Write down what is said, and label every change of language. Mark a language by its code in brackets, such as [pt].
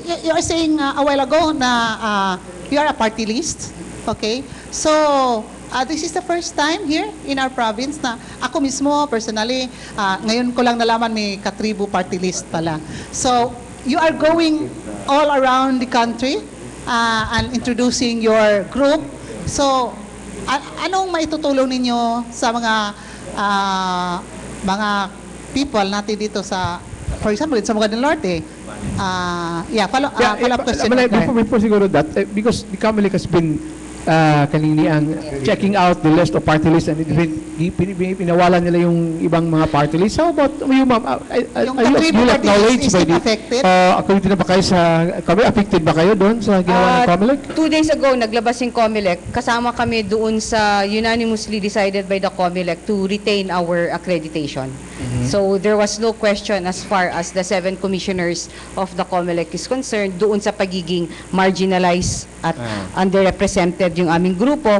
[en] You are saying a while ago na you are a party list, okay? So, this is the first time here in our province [tl] na ako mismo, personally, ngayon ko lang nalaman may Katribo party list pala. [en] So, you are going all around the country and introducing your group. [tl] So, anong maitutulong ninyo sa mga people natin dito sa, for example, sa mga del Norte? [en] Follow-up question. Before siguro that, because the COMELEC has been kanini ang checking out the list of party list and [tl] pinawalan nila yung ibang mga [en] party list. How about you, ma'am? Yung Katribo party list is it affected? [tl] According na ba kayo sa, affected ba kayo doon sa ginawa ng COMELEC? [en] 2 days ago, [tl] naglabas yung COMELEC. Kasama kami doon sa [en] unanimously decided by the COMELEC to retain our accreditation. So there was no question as far as the 7 commissioners of the COMELEC is concerned doon sa pagiging marginalized at underrepresented [tl] yung aming grupo.